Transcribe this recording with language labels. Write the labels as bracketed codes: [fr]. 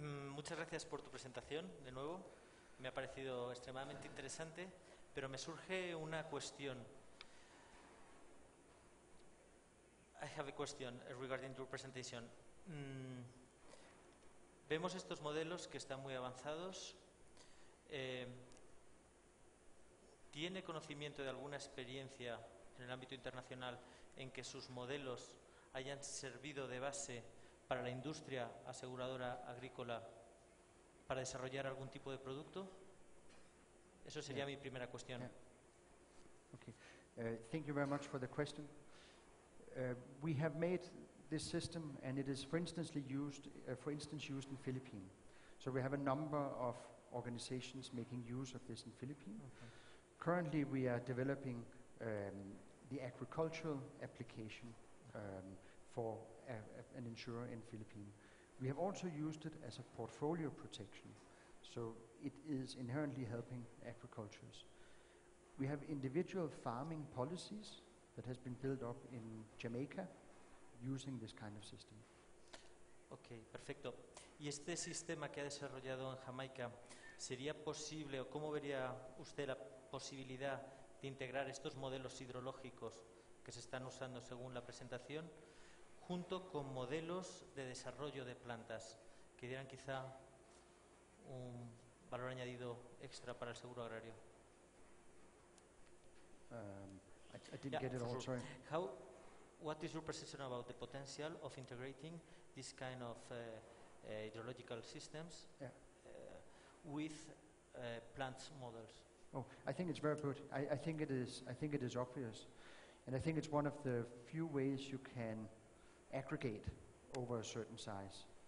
[es] Muchas gracias por tu presentación, de nuevo. Me ha parecido extremadamente interesante, pero me surge una cuestión. [en] I have a question regarding your presentation. [es] Vemos estos modelos que están muy avanzados. ¿Tiene conocimiento de alguna experiencia en el ámbito internacional en que sus modelos hayan servido de base para la industria aseguradora agrícola para desarrollar algún tipo de producto? Eso sería mi primera cuestión. [en] Okay. Thank you very much for the question. We have made this system, and it is, for instance, used in Philippines. So we have a number of organizations making use of this in Philippines. Okay. Currently, we are developing the agricultural application for an insurer in Philippines. We have also used it as a portfolio protection, so it is inherently helping agriculturists. We have individual farming policies that has been built up in Jamaica using this kind of system. [es] Ok, perfecto. ¿Y este sistema que ha desarrollado en Jamaica, sería posible o cómo vería usted la posibilidad de integrar estos modelos hidrológicos que se están usando según la presentación junto con modelos de desarrollo de plantas que dieran quizá un valor añadido extra para el seguro agrario? [en] I didn't get it all, sorry. What is your perception about the potential of integrating this kind of hydrological systems with plant models? Oh, I think it's very good. I think it is obvious, and I think it's one of the few ways you can aggregate over a certain size.